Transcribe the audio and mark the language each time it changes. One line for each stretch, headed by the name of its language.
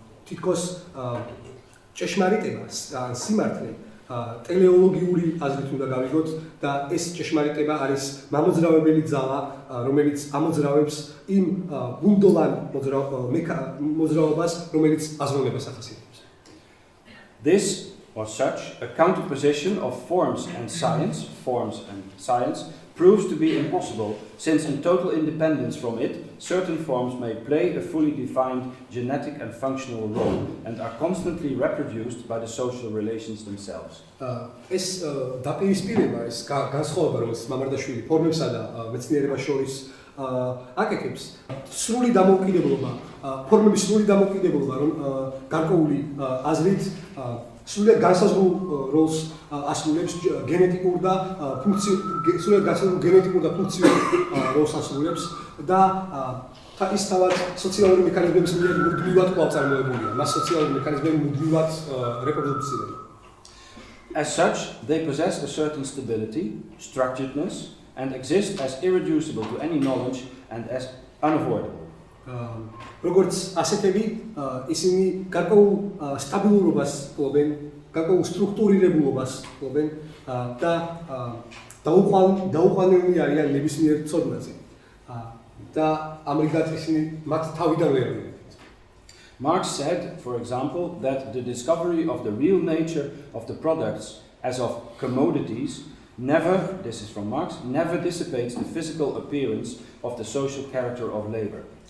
Georgian: თითქოს ჭეშმარიტება, სიმართლე ტელეოლოგიური აზრით უნდა გავიგოთ და ეს ჭეშმარიტება არის მამოძრავებელი ძალა, რომელიც ამოძრავებს იმ ბუნდოვან მოძრაობას, რომელიც აზროვნებას ახასიათებს.
English: This or such a counterposition of forms and science proves to be impossible, since in total independence from it, certain forms may play a fully defined genetic and functional role and are constantly reproduced by the social relations themselves.
Georgian: ეს დაპირისპირება, ეს განსხვავება, რომელიც მამარდაშვილი ფორმებსა და მეცნიერებას შორის აკეთებს, სრული დამოუკიდებლობა, ფორმების სრული დამოუკიდებლობა, რომ გარკვეული აზრით სრულად განსაზღვრულ როლს ასრულებს გენეტიკურ და ფუნქციურ როლს ასრულებს და ის თავად სოციალური მექანიზმების მიერ მუდმივად კვლავ წარმოებულია, მას სოციალური მექანიზმები მუდმივად რეპროდუცირებენ.
English: As such, they possess a certain stability, structuredness, and exist as irreducible to any knowledge and as unavoidable.
Georgian: როგორც ასეთები, ისინი გარკვეულ სტაბილურობას ფლობენ, გარკვეულ სტრუქტურირებულობას ფლობენ და დაუყვანილნი არიან ნებისმიერ ცოდნაზე. და ამრიგად ისინი მათ თავიდან ვერ არიან.
English: Marx said, for example, that the discovery of the real nature of the products as of commodities never, this is from Marx, never dissipates the physical appearance of the social character of labor.